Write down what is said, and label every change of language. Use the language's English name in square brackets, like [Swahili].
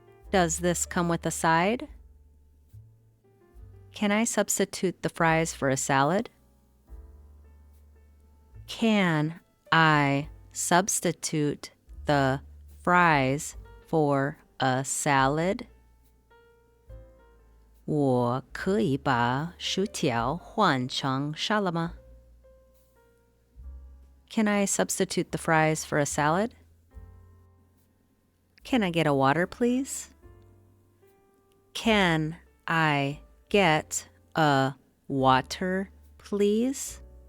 [English] Does this come with a side? Can I substitute the fries for a salad? Can I substitute the fries for a salad? [Chinese] 我可以把薯条换成沙拉吗？ [English] Can I substitute the fries for a salad? Can I get a water, please? Can I get a water, please?